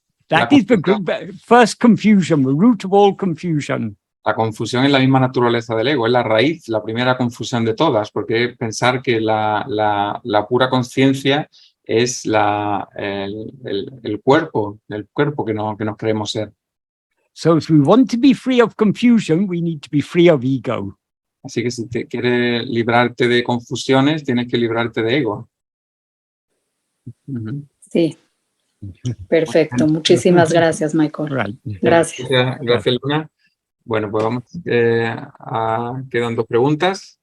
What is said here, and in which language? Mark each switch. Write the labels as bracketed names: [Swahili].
[English] that is the first confusion, the root of all confusion. [Spanish] La confusión es la misma naturaleza del ego, es la raíz, la primera confusión de todas, porque es pensar que la pura conciencia es el cuerpo que nos creemos ser. [English] So if we want to be free of confusion, we need to be free of ego. [Spanish] Así que si te quieres librarte de confusiones, tienes que librarte de ego. Sí. Perfecto. Muchísimas gracias, Michael. [English] Right. [Spanish] Gracias. Gracias, Luna. Bueno, pues vamos, quedan dos preguntas.